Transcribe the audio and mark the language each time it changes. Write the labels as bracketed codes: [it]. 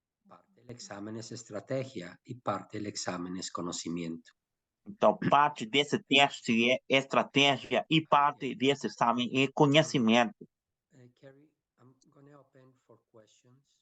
[es] Parte del examen es estrategia y parte del examen es conocimiento. [pt] Então, parte desse teste é estratégia e parte desse exame é conhecimento. [en] Carrie, I'm going to open for questions.